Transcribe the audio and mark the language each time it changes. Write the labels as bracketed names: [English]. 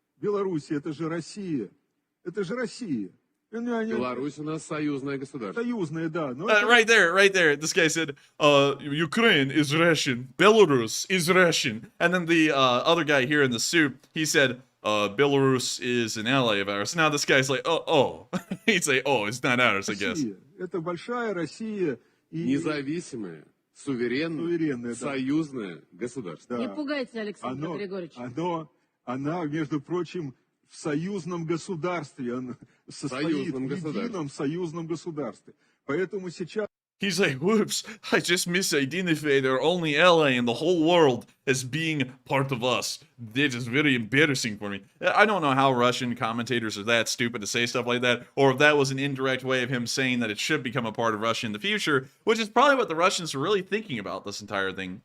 [Russian] Белоруссия, это же Россия. Это же Россия. Беларусь у нас союзное государство. Союзное, да. [English] Right there. This guy said, Ukraine is Russian. Belarus is Russian. And then the other guy here in the suit, he said, Belarus is an ally of ours. Now this guy's like, oh. He'd say, it's not ours, I guess. [Russian] Это большая Россия. Независимое, суверенное, союзное государство. Да. Не пугайте, Александр Григорьевич. Она, между прочим, в союзном государстве. Она состоит в едином союзном государстве. Поэтому сейчас... [English] He's like, whoops, I just misidentified our only ally in the whole world as being part of us. This is very embarrassing for me. I don't know how Russian commentators are that stupid to say stuff like that, or if that was an indirect way of him saying that it should become a part of Russia in the future, which is probably what the Russians are really thinking about this entire thing.